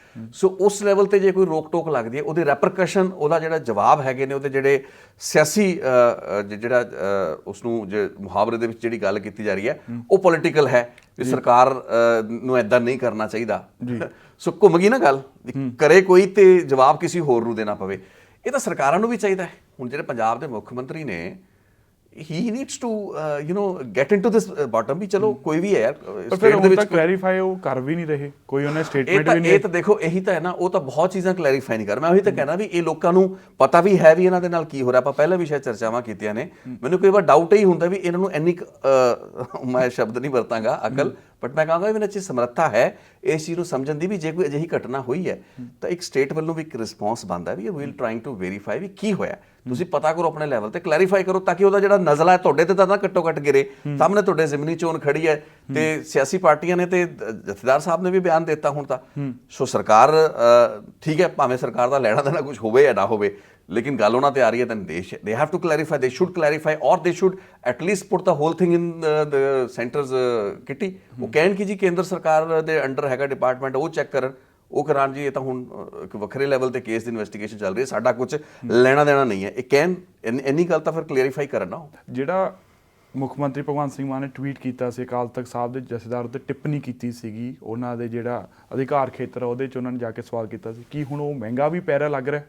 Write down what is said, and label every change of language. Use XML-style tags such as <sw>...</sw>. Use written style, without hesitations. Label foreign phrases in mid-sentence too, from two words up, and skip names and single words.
<pa>ਸੋ ਉਸ ਲੈਵਲ ਤੇ ਜੇ ਕੋਈ ਰੋਕ ਟੋਕ ਲੱਗਦੀ ਹੈ, ਉਹਦੇ ਰੈਪਰਕਸ਼ਨ, ਉਹਦਾ ਜਿਹੜਾ ਜਵਾਬ ਹੈਗੇ ਨੇ, ਉਹਦੇ ਜਿਹੜੇ ਸਿਆਸੀ ਜਿਹੜਾ ਉਸਨੂੰ ਜੇ ਮੁਹਾਵਰੇ ਦੇ ਵਿੱਚ ਜਿਹੜੀ ਗੱਲ ਕੀਤੀ ਜਾ ਰਹੀ ਹੈ ਉਹ ਪੋਲੀਟੀਕਲ ਹੈ ਵੀ ਸਰਕਾਰ ਨੂੰ ਐਦਾਂ ਨਹੀਂ ਕਰਨਾ ਚਾਹੀਦਾ। ਸੋ ਘੁੰਮ ਗਈ ਨਾ ਗੱਲ, ਕਰੇ ਕੋਈ ਤੇ ਜਵਾਬ ਕਿਸੇ ਹੋਰ ਨੂੰ ਦੇਣਾ ਪਵੇ। ਇਹ ਤਾਂ ਸਰਕਾਰਾਂ ਨੂੰ ਵੀ ਚਾਹੀਦਾ ਹੈ। ਹੁਣ ਜਿਹੜੇ ਪੰਜਾਬ ਦੇ ਮੁੱਖ ਮੰਤਰੀ ਨੇ,</pa> <en>he needs to get into this bottom</en> <pa>ਵੀ ਚਲੋ ਕੋਈ ਵੀ ਹੈ ਯਾਰ, ਪਰ ਫਿਰ ਹੁਣ ਤੱਕ ਕਲੈਰੀਫਾਈ ਉਹ ਕਰ ਵੀ ਨਹੀਂ ਰਹੇ, ਕੋਈ ਉਹਨੇ ਸਟੇਟਮੈਂਟ ਵੀ ਨਹੀਂ। ਇਹ ਤਾਂ ਦੇਖੋ ਇਹੀ ਤਾਂ ਹੈ ਨਾ, ਉਹ ਤਾਂ ਬਹੁਤ ਚੀਜ਼ਾਂ ਕਲੈਰੀਫਾਈ ਨਹੀਂ ਕਰ। ਮੈਂ ਉਹੀ ਤਾਂ ਕਹਿਣਾ ਵੀ ਇਹ ਲੋਕਾਂ ਨੂੰ ਪਤਾ ਵੀ ਹੈ ਵੀ ਇਹਨਾਂ ਦੇ ਨਾਲ ਕੀ ਹੋ ਰਿਹਾ। ਆਪਾਂ ਪਹਿਲਾਂ ਵੀ ਸ਼ਾਇਦ ਚਰਚਾਵਾਂ ਕੀਤੀਆਂ ਨੇ। ਮੈਨੂੰ ਕਈ ਵਾਰ ਡਾਊਟ ਹੀ ਹੁੰਦਾ ਵੀ ਇਹਨਾਂ ਨੂੰ ਇੰਨੀ, ਮੈਂ ਸ਼ਬਦ ਨਹੀਂ ਵਰਤਾਂਗਾ ਅਕਲ, ਬਟ ਮੈਂ ਕਹਾਂਗਾ ਵੀ ਇਹਨਾਂ 'ਚ ਸਮਰੱਥਾ ਹੈ ਇਸ ਚੀਜ਼ ਨੂੰ ਸਮਝਣ ਦੀ ਵੀ ਜੇ ਕੋਈ ਅਜਿਹੀ ਘਟਨਾ ਹੋਈ ਹੈ ਤਾਂ ਇੱਕ ਸਟੇਟ ਵੱਲੋਂ ਵੀ ਇੱਕ ਰਿਸਪੌਂਸ ਬਣਦਾ ਵੀ</pa> <en>we'll trying to verify</en> <pa>ਵੀ ਕੀ ਹੋਇਆ। ਤੁਸੀਂ ਪਤਾ ਕਰੋ ਆਪਣੇ ਲੈਵਲ ਤੇ, ਕਲੈਰੀਫਾਈ ਕਰੋ ਤਾਂ ਕਿ ਉਹਦਾ ਜਿਹੜਾ ਨਜ਼ਲਾ ਹੈ ਤੁਹਾਡੇ ਤੇ ਤਾਂ ਨਾ ਘੱਟੋ ਘੱਟ ਗਿਰੇ। ਸਾਹਮਣੇ ਤੁਹਾਡੇ ਜ਼ਿਮਨੀ ਚੋਣ ਖੜੀ ਹੈ ਤੇ ਸਿਆਸੀ ਪਾਰਟੀਆਂ ਨੇ ਤੇ ਜਥੇਦਾਰ ਸਾਹਿਬ ਨੇ ਵੀ ਬਿਆਨ ਦਿੱਤਾ ਹੁਣ ਤਾਂ। ਸੋ ਸਰਕਾਰ ਠੀਕ ਹੈ, ਭਾਵੇਂ ਸਰਕਾਰ ਦਾ ਲੈਣਾ ਦੇਣਾ ਕੁਝ ਹੋਵੇ ਜਾਂ ਨਾ ਹੋਵੇ, ਲੇਕਿਨ ਗੱਲ ਉਹਨਾਂ ਤੇ ਆ ਰਹੀ ਹੈ ਤਾਂ</pa> <en>they have to clarify, they should clarify, or they should at least put the whole thing in the center's kitty।</en> <pa>ਉਹ ਕਹਿਣ ਕਿ ਜੀ ਕੇਂਦਰ ਸਰਕਾਰ ਦੇ ਅੰਡਰ ਹੈਗਾ ਡਿਪਾਰਟਮੈਂਟ, ਉਹ ਚੈੱਕ ਕਰਨ, ਉਹ ਕਰਾਉਣ ਜੀ। ਇਹ ਤਾਂ ਹੁਣ ਇੱਕ ਵੱਖਰੇ ਲੈਵਲ ਤੇ ਕੇਸ ਦੀ ਇਨਵੈਸਟੀਗੇਸ਼ਨ ਚੱਲ ਰਹੀ ਹੈ, ਸਾਡਾ ਕੁਝ ਲੈਣਾ ਦੇਣਾ ਨਹੀਂ ਹੈ। ਇਹ ਕਹਿਣ ਇੰਨੀ ਗੱਲ ਤਾਂ ਫਿਰ ਕਲੀਅਰੀਫਾਈ ਕਰਨ ਨਾ। ਜਿਹੜਾ ਮੁੱਖ ਮੰਤਰੀ ਭਗਵੰਤ ਸਿੰਘ ਮਾਨ ਨੇ ਟਵੀਟ ਕੀਤਾ ਸੀ ਅਕਾਲ ਤਖਤ ਸਾਹਿਬ ਦੇ ਜਥੇਦਾਰ ਉੱਤੇ ਟਿੱਪਣੀ ਕੀਤੀ ਸੀਗੀ, ਉਹਨਾਂ ਦੇ ਜਿਹੜਾ ਅਧਿਕਾਰ ਖੇਤਰ ਉਹਦੇ 'ਚ ਉਹਨਾਂ ਨੇ ਜਾ ਕੇ ਸਵਾਲ ਕੀਤਾ ਸੀ, ਕੀ ਹੁਣ ਉਹ ਮਹਿੰਗਾ ਵੀ ਪੈ ਰਿਹਾ ਲੱਗ ਰਿਹਾ?</pa>